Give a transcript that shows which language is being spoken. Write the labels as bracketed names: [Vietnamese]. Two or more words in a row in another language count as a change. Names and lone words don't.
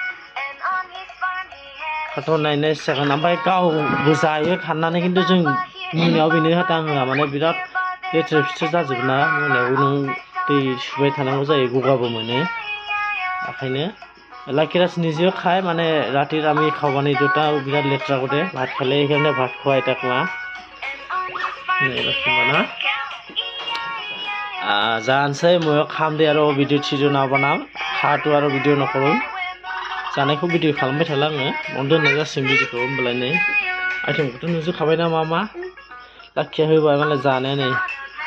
[Bodo] कार्टुन नायनाय जागोन ओमफ्राय गावबो जायो खाननानै खिन्थु जों मोनायाव बेनो होआ माने बिराद लेथ्रा फिथ्रा जाजोबो ना मोनायाव नों दै सुबाय थानांगौ जायो गगाबो मोनो ओंखायनो लाखिराज [Assamese] নিজেও খায় মানে ৰাতিৰ আমি খাওঁবানে দুটা বিৰাট লেথ্ৰা কৰে ভাত খালে সেইকাৰণে ভাত খোৱাই তাক না না [Bodo] जानोसै मयो खामदे आरो भिडिअ थिडिअ ना बनाम हाथु आरो भिडिअ नकरो जानायखौ भिडिअ खालामबाय थाला आङो बन्द होनाय जासिम भिडिअखौ होमबालाय नै आइटेमखौथ' नुजोबखाबाय ना मा लाखिया होबाय मालाय जानाया नै